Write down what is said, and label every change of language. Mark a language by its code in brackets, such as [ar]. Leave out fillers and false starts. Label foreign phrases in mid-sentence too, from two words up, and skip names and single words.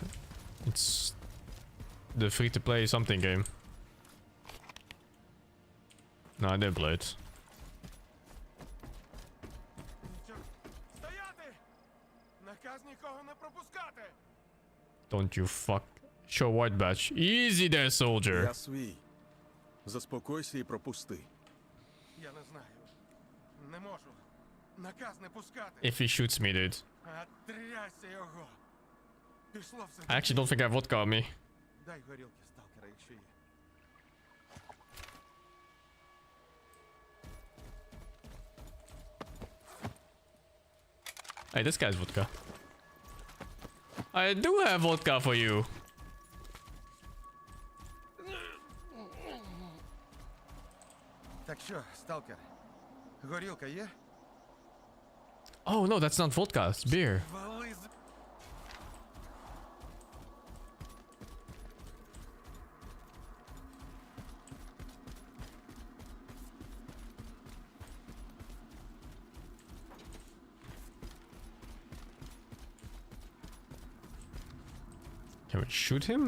[en] It's the free-to-play something game. No, I didn't play it. Don't you fuck. Show white badge. Easy there, soldier. [uk] Я свій. Заспокойся і пропусти. Я не знаю. Не можу. Наказ не пускати. [en] If he shoots me, dude. [uk] А трясся його. Пішло все. [en] I actually don't think I have vodka on me. [uk] Дай горілки, сталкера, якщо є. [en] Hey, this guy's vodka. I do have vodka for you. [uk] Так що, сталкер, горілка є? [en] Oh no, that's not vodka, it's beer. [uk] Вали з... [en] Can we shoot him?